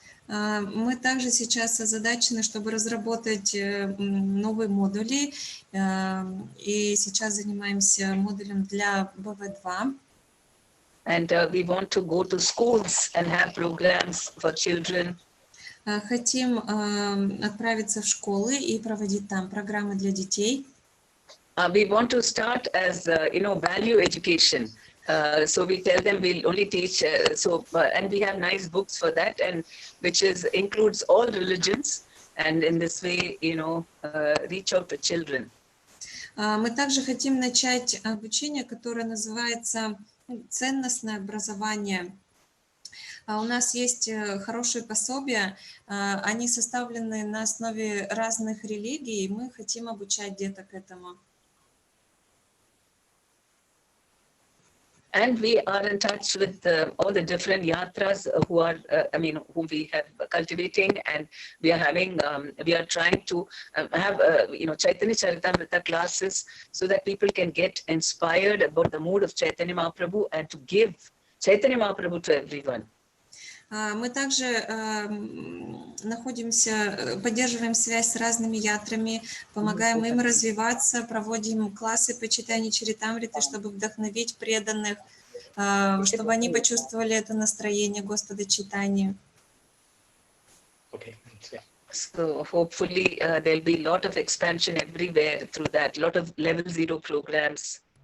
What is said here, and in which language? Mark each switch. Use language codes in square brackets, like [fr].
[ru] Мы также сейчас озадачены, чтобы разработать новые модули, и сейчас занимаемся модулем для BV.2. [en] And we want to go to schools and have programs for children. [ru] Хотим отправиться в школы и проводить там программы для детей. [en] We want to start as, you know, value education. So we tell them we'll only teach, and we have nice books for that, and which includes all religions, and in this way, you know, reach out to children. [ru] Мы также хотим начать обучение, которое называется ценностное образование. У нас есть хорошие пособия, они составлены на основе разных религий, и мы хотим обучать деток этому. [en] And we are in touch with all the different yatras who are, whom we have cultivating, and we are having, we are trying to have, you know, Chaitanya Charitamrita classes so that people can get inspired about the mood of Chaitanya Mahaprabhu and to give Chaitanya Mahaprabhu to everyone. [ru] Мы также поддерживаем связь с разными ятрами, помогаем им развиваться, проводим классы по читанию Чаритамриты, чтобы вдохновить преданных, чтобы они почувствовали это настроение Господа Чайтаньи. [en] Okay. Yeah. So hopefully there'll be a lot of expansion everywhere through that, a lot of level 0 programs.